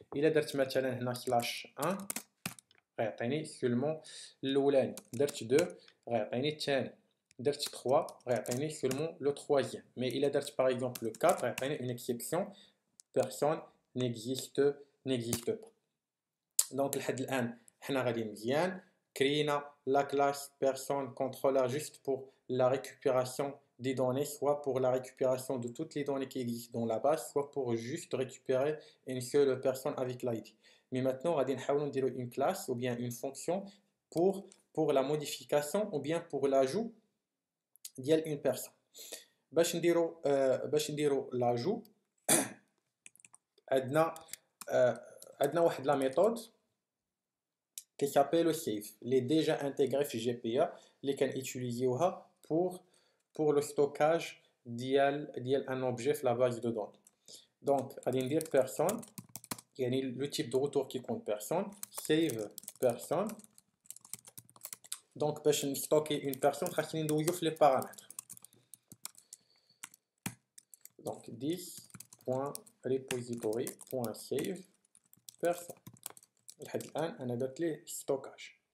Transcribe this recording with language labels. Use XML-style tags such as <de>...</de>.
<ar>الا درت مثلا هنا سلاش 1 غيعطيني سولمون الاولاني، درت 2 غيعطيني الثاني، درت 3 غيعطيني سولمون لو troisième. مي الا درت باغ اكزومبل لو 4 غيعطيني اون اكسيبسيون</ar> <fr>personne n'existe pas.</fr> <ar>دونك لحد الان حنا غادي مزيان.</ar> <fr>كرينا لا كلاس personne contrôleur juste pour la récupération des données, soit pour la récupération de toutes les données qui existent dans la base, soit pour juste récupérer une seule personne avec l'ID. Mais maintenant, on va dire une classe ou bien une fonction pour la modification ou bien pour l'ajout d'une personne.</fr> <ar>باش نديرو</ar> <fr>l'ajout</fr> <ar>عندنا واحد</ar> <fr>la méthode qui s'appelle save, اللي déjà intégrée في GPA</fr> <ar>اللي كنutiliser</ar> <fr>pour le stockage ديال un objet في la base de données. Donc غادي ندير personne, يعني le type de retour qui compte personne, save personne.</fr> <ar>Donc باش نستوكي</ar> <fr>une personne</fr> <ar>خاصني ندوزو في</ar> <fr>les paramètres. Donc this.repository.save personne.</fr> <ar>لحد الان انا درت ليه ستوكاج.</ar>